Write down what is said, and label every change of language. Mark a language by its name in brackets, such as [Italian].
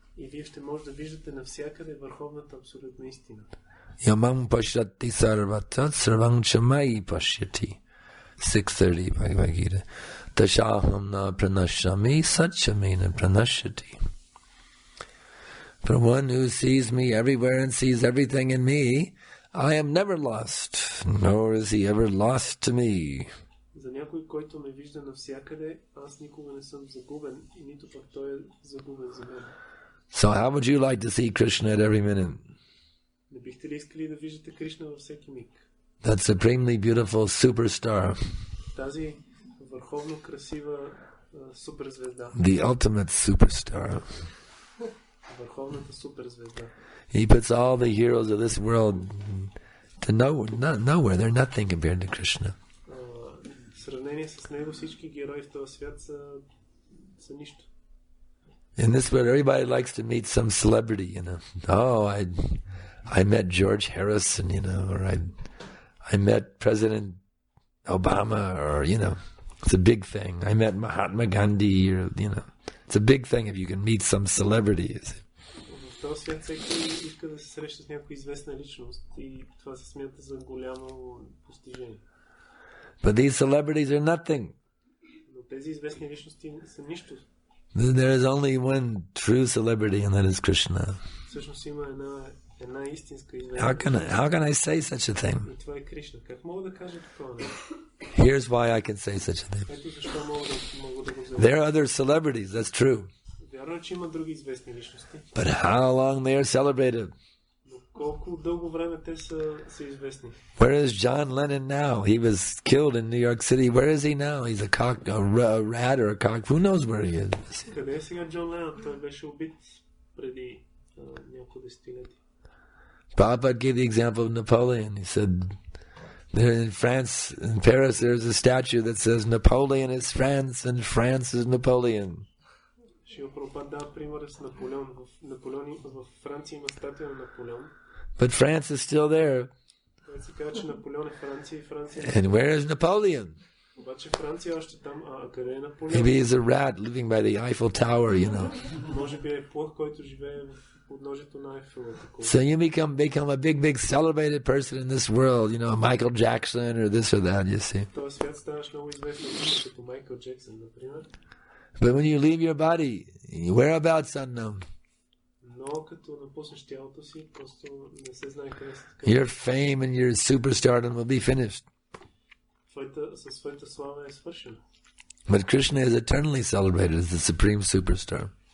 [Bulgarian] И вие ще може да виждате навсякъде върховната абсолютна истина. [Sanskrit] Yamam pashyati sarvata sarvang chamai pashyati. 6:30 Bhagavad Gita. Tashaham na pranashami satchamena pranashyati. [English] For one who sees me everywhere and sees everything in me, I am never lost, nor is he ever lost to me. [Bulgarian] За някой, който ме вижда навсякъде, аз никога не съм загубен и нито пък той е загубен за мен. [English] So how would you like to see Krishna at every minute? [Bulgarian] Не бихте ли искали да виждате Кришна във всеки миг? [English] That supremely beautiful superstar. [Bulgarian] Тази върховно красива суперзвезда. [English] The ultimate superstar. [Bulgarian] Върховната суперзвезда. [English] He puts all the heroes of this world to nowhere. They're nothing compared to Krishna. [Bulgarian] В сравнение с него всички герои в този свят са нищо. [English] In this world, everybody likes to meet some celebrity, you know. Oh, I met George Harrison, you know, or I met President Obama, or, you know, it's a big thing. I met Mahatma Gandhi, or, you know, it's a big thing if you can meet some celebrity. [Bulgarian] В този свят всеки иска да се среща с някоя известна личност и това се смята за голямо постижение. [English] But these celebrities are nothing. [Bulgarian] Но тези известни личности са нищо. [English] There is only one true celebrity, and that is Krishna. [Bulgarian] Всъщност има една истинска известна. [English] How can I say such a thing? [Bulgarian] И това е Кришна. Как мога да кажа такова? [English] Here's why I can say such a thing. [Bulgarian] Ето защо мога да го заявя. [English] There are other celebrities, that's true. [Bulgarian] Вярно е, че има други известни личности. [English] But how long they are celebrated? [Bulgarian] Колко дълго време те са известни. [English] Where is John Lennon now? He was killed in New York City. Where is he now? He's a rat or a cock. Who knows where he is? [Bulgarian] Къде е сега Джон Ленън? Той беше убит преди няколко десетилетия. [English] Prabhupada gave the example of Napoleon. He said, there in France, in Paris, there's a statue that says Napoleon is France and France is Napoleon. [Bulgarian] Шила Прабхупад дава пример с Наполеон. В Франция има статуя на Наполеон. [English] But France is still there. [Bulgarian] Той се казва, че Наполеон е Франция и Франция. [English] And where is Napoleon? [Bulgarian] Обаче Франция още там, къде е Наполеон? [English] Maybe he's a rat living by the Eiffel Tower, you know. [Bulgarian] Може би е плъх, който живее в подножието на Айфелата кула. [English] So you become a big celebrated person in this world, you know, Michael Jackson or this or that, you see. [Bulgarian] В този свят ставаш много известен, като Майкъл Джексън, например. [English] But when you leave your body, whereabouts unknown. [Bulgarian] Но като напуснеш тялото си, просто не се знае къде си. [English] Your fame and your superstardom will be finished. [Bulgarian] Със своята слава е свършена. [English] But Krishna is eternally celebrated as the supreme superstar.